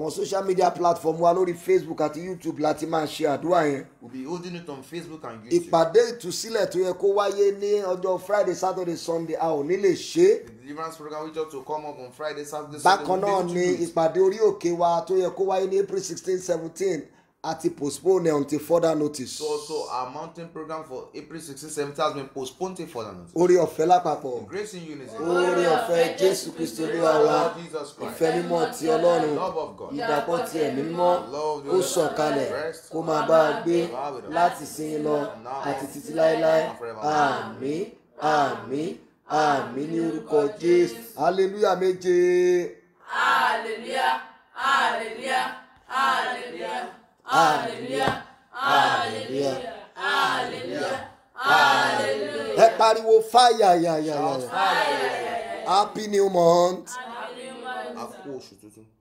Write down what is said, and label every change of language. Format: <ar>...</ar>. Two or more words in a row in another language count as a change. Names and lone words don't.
<yo>Àwọn</yo> <en>social media platform</en> <yo>wa lórí Facebook àti YouTube láti máa ṣe àdúrà yẹn.</yo> <en>We'll be holding it on Facebook and YouTube.</en> <yo>Ìpàdé ìtúsílẹ̀ tó yẹ kó wáyé ní ọjọ́</yo> <en>Friday, Saturday, Sunday</en> <yo>a ò ní lè ṣe.</yo> <en>The deliverance program which ought to come up on Friday, Saturday,</en> <yo>Bákan</yo> <en>Sunday.</en> <yo>náà</yo> <en>we'll be</en> <yo>ni</yo> <en>able to do it.</en> <yo>ìpàdé orí òkè wa tó yẹ kó wáyé ní April 16, 17 àti</yo> <en>postpone until further notice. So also our mountain program for April 16, 17 has been postponed till further notice.</en> <yo>Orí ọ̀fẹ́ lápapọ̀.</yo> <en>Grace in unity.</en> <yo>Orí ọ̀fẹ́ Jésù Kristi Olúwa wa.</yo> <en>Lord Jesus Christ.</en> <yo>Ìfẹ́ mímọ́ ti Ọlọ́run.</yo> <en>Love of God.</en> <yo>Ìdàpọ̀ ti ẹ̀mí mímọ́.</yo> <en>Love</en> <yo>Ó sọ̀kalẹ̀ kó máa bá a gbé láti sin lọ àti títí láéláé. Àmín, àmín, àmín ní orúkọ Jésù. Hallelujah méje.</yo> <en>Hallelujah, hallelujah, hallelujah, hallelujah, hallelujah, hallelujah, hallelujah.</en> <yo>Ẹ pariwo fire yàyàyà.</yo> <en>Fire. Happy new month.</en> <yo>A kú oṣù tuntun.</yo>